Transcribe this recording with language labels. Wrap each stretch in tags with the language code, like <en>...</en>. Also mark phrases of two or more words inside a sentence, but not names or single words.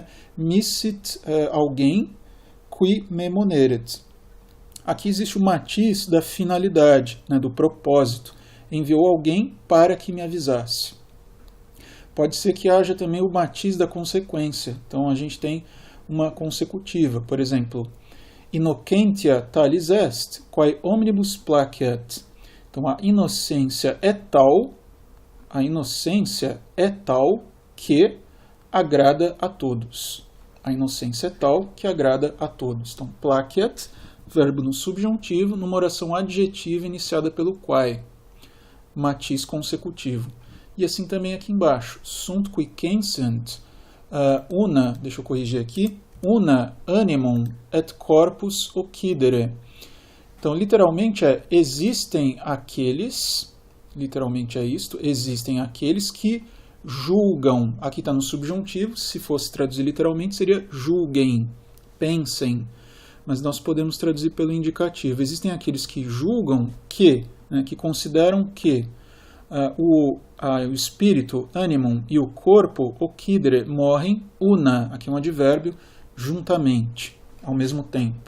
<la>Missit, alguém, qui me moneret.</la> <pt>Aqui existe o matiz da finalidade, né, do propósito. Enviou alguém para que me avisasse. Pode ser que haja também o matiz da consequência. Então a gente tem uma consecutiva. Por exemplo,</pt> <la>innocentia talis est, quae omnibus placeat.</la> <pt>Então a inocência é tal que agrada a todos. A inocência é tal que agrada a todos. Então, placeat, verbo no subjuntivo, numa oração adjetiva iniciada pelo quae. Matiz consecutivo. E assim também aqui embaixo.</pt> <la>Sunt qui censent una,</la> <pt>deixa eu corrigir aqui,</pt> <la>una animum et corpus occidere.</la> <pt>Então, literalmente existem aqueles, literalmente é isto, existem aqueles que julgam. Aqui está no subjuntivo, se fosse traduzir literalmente seria julguem, pensem. Mas nós podemos traduzir pelo indicativo. Existem aqueles que julgam que, né, que consideram que o espírito, animum, e o corpo, occidere, morrem una, aqui é um advérbio, juntamente, ao mesmo tempo.</pt>